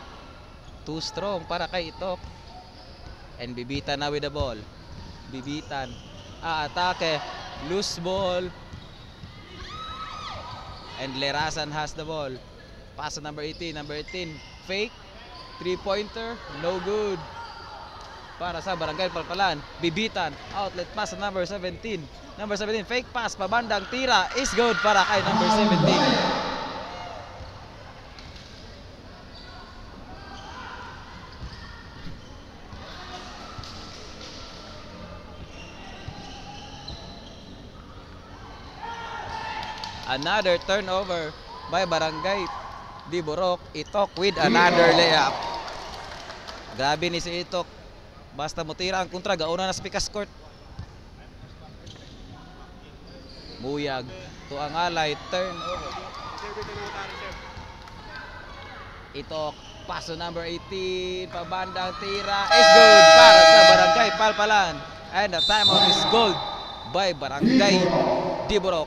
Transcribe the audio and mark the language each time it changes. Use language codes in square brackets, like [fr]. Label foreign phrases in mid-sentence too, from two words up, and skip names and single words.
[en] Too strong [ceb] para kay [en] Itok. And Bibitan na with the ball. Bibitan. Atake. Loose ball. And Lerasan has the ball. Pass to number 18. Number 18. Fake. 3-pointer. No good. [ceb] Para sa Barangay Palpalan. [en] Bibitan. Outlet pass to number 17. Number 17. Fake pass. [ceb] Pabandang tira. [en] Is good [ceb] para kay [en] number 17. Another turnover by Barangay Diburok. Itok with another layup. [ceb] Grabe ni si Itok. Basta mutira ang kontra, gauna na sa pikas court. Muyag to ang alay, turnover. Itok, paso number 18, pabandang tira, [en] is good [ceb] para sa Barangay Palpalan. [en] And the timeout is gold by Barangay Diburok.